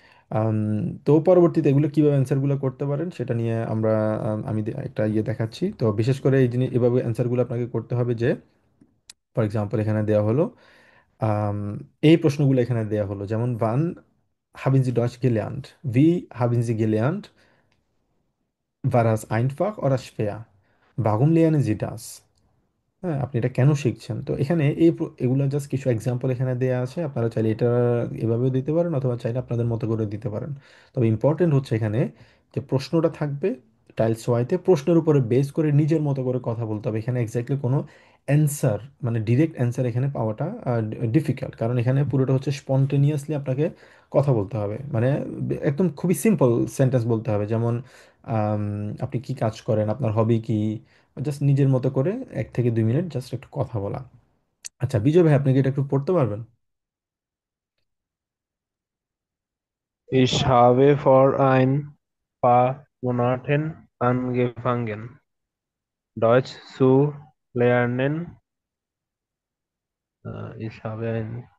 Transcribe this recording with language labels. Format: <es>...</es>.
<bn>আম, তো পরবর্তীতে এগুলো কীভাবে অ্যান্সারগুলো করতে পারেন সেটা নিয়ে আমরা আমি একটা ইয়ে দেখাচ্ছি। তো বিশেষ করে এই জিনিস এভাবে অ্যান্সারগুলো আপনাকে করতে হবে যে, ফর এক্সাম্পল এখানে দেওয়া হলো আম, এই প্রশ্নগুলো এখানে দেওয়া হলো, যেমন</bn> <de>wann haben Sie Deutsch gelernt? Wie haben Sie gelernt? War das einfach oder schwer? Warum lernen Sie das?</de> <bn>হ্যাঁ, আপনি এটা কেন শিখছেন? তো এখানে এগুলো জাস্ট কিছু এক্সাম্পল এখানে দেওয়া আছে, আপনারা চাইলে এটা এভাবেও দিতে পারেন অথবা চাইলে আপনাদের মতো করে দিতে পারেন। তবে ইম্পর্টেন্ট হচ্ছে এখানে যে প্রশ্নটা থাকবে টাইলস ওয়াইতে, প্রশ্নের উপরে বেস করে নিজের মতো করে কথা বলতে হবে। এখানে এক্স্যাক্টলি কোনো অ্যান্সার মানে ডিরেক্ট অ্যান্সার এখানে পাওয়াটা ডিফিকাল্ট, কারণ এখানে পুরোটা হচ্ছে স্পন্টেনিয়াসলি আপনাকে কথা বলতে হবে। মানে একদম খুবই সিম্পল সেন্টেন্স বলতে হবে, যেমন আম, আপনি কি কাজ করেন, আপনার হবি কি, জাস্ট নিজের মতো করে 1 থেকে 2 মিনিট জাস্ট একটু কথা বলা। আচ্ছা বিজয় ভাই, আপনি কি এটা একটু পড়তে পারবেন?</bn> <de>Ich habe vor ein paar Monaten angefangen, Deutsch zu lernen. Ich habe ein</de>